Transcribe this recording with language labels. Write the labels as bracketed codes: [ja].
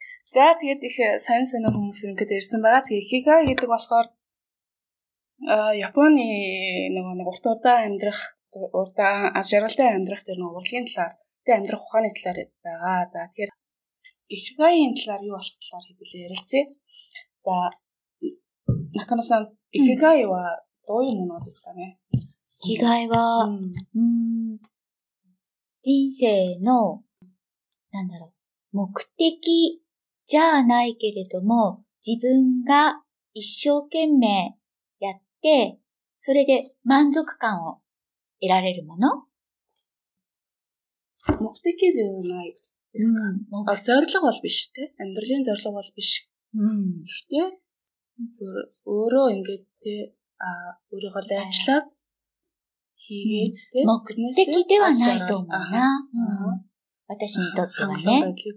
[mn] За тэгээд их сайн хүмүүс ингээд ирсэн байгаа. Тэгээ Икигай гэдэг болохоор Японы нэг урт удаан амьдрах, аз жаргалтай амьдрах тэр нэг урлагийн талаар, тэ амьдрах ухааны талаар байгаа. За тэгэхээр Икигайын талаар юу болох талаар хэдүүлээ ярилцъя. За Накано-сан Икигай [ja] ваどういうものですかね？生きがいは、人生の、目的じゃないけれども、自分が一生懸命やって、それで満足感を得られるもの。目的ではないですか？ [mn] зорилго бол биш те. Амьдралын зорилго бол биш. Гэхдээ өөрөө ингээд те өөрийгөө дайчлаад хийгээд те. [ja] 目的ではないと思うな。私にとってはね。